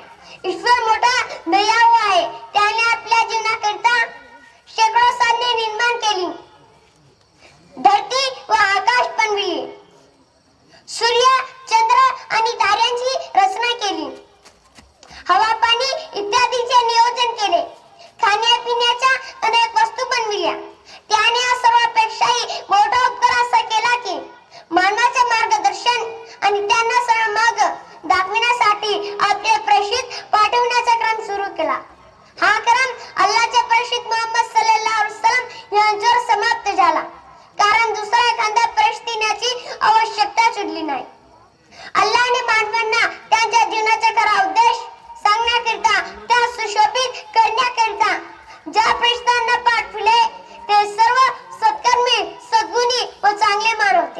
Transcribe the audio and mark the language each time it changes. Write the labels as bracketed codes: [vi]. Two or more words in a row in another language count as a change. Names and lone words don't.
[mr] ईश्वर मोठा दयाळू आहे, त्याने आपल्या जीवनाकरिता शेकडो साधने निर्माण केली, धरती व आकाश बनविले, सूर्य चंद्र आणि ताऱ्यांची रचना केली, हवा पाणी इत्यादींचे नियोजन केले, खाण्यापिण्याच्या अनेक वस्तू बनविल्या। त्याने या सर्वापेक्षाही मोठा उपकार असा केला की मानवाचे मार्गदर्शन आणि त्यांना सरळ मार्ग दाखविण्यासाठी आपले प्रेषित पाठवण्याचा क्रम सुरू केला। हा क्रम अल्लाहचे प्रेषित मुहम्मद [ar] صلى الله عليه وسلم [mr] यांच्यावर समाप्त झाला, कारण दुसरा एखादा प्रेषित देण्याची आवश्यकता सुटली नाही। अल्लाहने मानवांना त्यांच्या जीवनाचा खरा उद्देश सांगण्याकरिता, त्या सुशोभित करण्याकरिता ज्या प्रेषितांना पाठविले ते सर्व सत्कर्मी, सद्गुणी व चांगले मानव होते।